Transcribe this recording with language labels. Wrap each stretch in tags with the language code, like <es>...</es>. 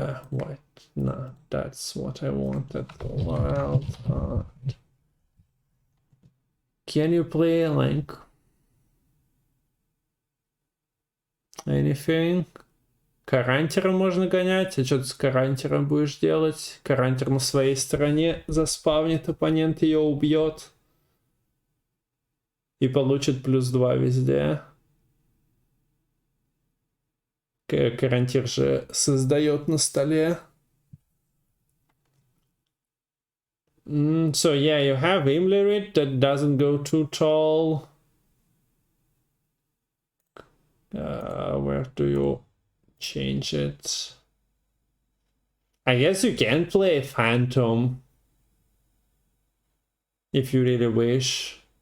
<en>What? No, that's what I wanted. Wild Hunt. Can you play like anything?</en> <ru>Карантера можно гонять. А что ты с Карантером будешь делать? Карантер на своей стороне заспавнит, оппонент ее убьет. И получит +2 везде. Карантир же создает на столе.</ru> <en>So yeah, you have Imlerit that doesn't go too tall. Where do you change it? I guess you can play Phantom if you really wish.</en>